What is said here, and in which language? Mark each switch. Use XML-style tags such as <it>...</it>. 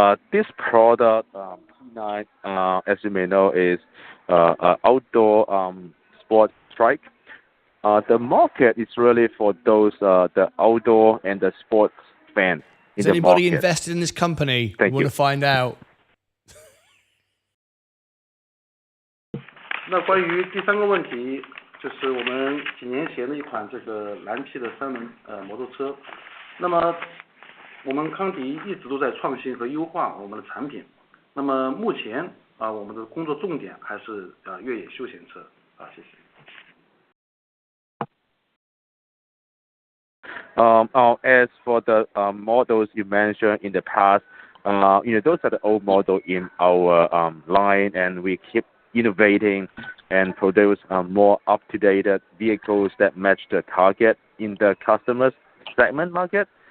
<en>This product, P9, as you may know, is outdoor sport trike. The market is really for those the outdoor and the sports fans. Is anybody invested in this company? Thank want you. to find out?</en> <zh>那关于第三个问题，就是我们几年前的一款这个蓝皮的3轮摩托车。那么我们康迪一直都在创新和优化我们的产品。那么目前我们的工作重点还是越野休闲车谢谢。</zh> <en>As for the models you mentioned in the past, those are the old models in our line, and we keep innovating and produce more up-to-date vehicles that match the target in the customers segment market.</en>